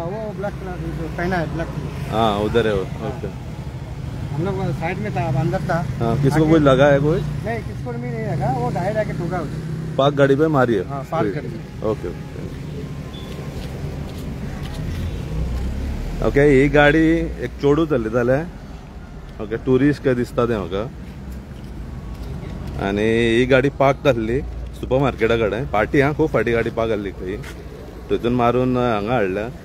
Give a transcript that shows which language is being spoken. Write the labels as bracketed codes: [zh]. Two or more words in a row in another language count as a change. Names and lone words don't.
[hi] वो [en] black colour [hi] जो पहना है [en] black colour. [hi] हाँ उधर है वो। ओके हम लोग साइड में था अंदर था। हाँ किसको कोई लगा है कोई नहीं किसको भी नहीं लगा वो डायरेक्ट आके ठोका पार्क गाड़ी पे मारी है। हाँ पार्क गाड़ी। [en] OK OK [kok] ही गाडी एक चोडू चलयताले। ओके टुरिस्ट काय दिसता ते म्हाका आनी ही गाडी पार्क जाल्ली सुपर मार्केटा कडेन पार्टी हा खूब फाटी गाडी पार्क जाल्ली खंय थंयसून मारून हांगा हाडल्या।